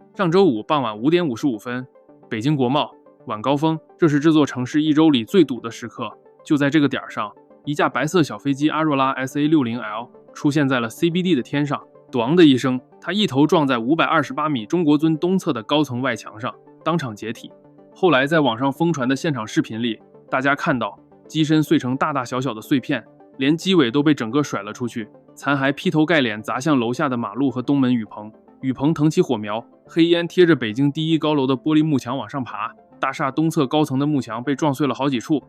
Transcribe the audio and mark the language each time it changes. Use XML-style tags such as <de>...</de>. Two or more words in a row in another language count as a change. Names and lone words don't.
<zh>上周五傍晚5點55分，北京国贸晚高峰，這是这座城市一周里最堵的时刻。就在这个点上，一架白色小飞机阿若拉 SA60L 出现在了 CBD 的天上，咣的一声，它一头撞在528米中国尊东侧的高层外墙上，当场解体。后来在网上疯傳的現場視頻裡，大家看到機身碎成大大小小的碎片，連機尾都被整個甩了出去，殘骸劈頭蓋臉砸向樓下的馬路和東門雨棚，雨棚騰起火苗，黑煙貼着北京第一高樓的玻璃幕牆往上爬，大廈東側高層的幕牆被撞碎了好幾處。</zh>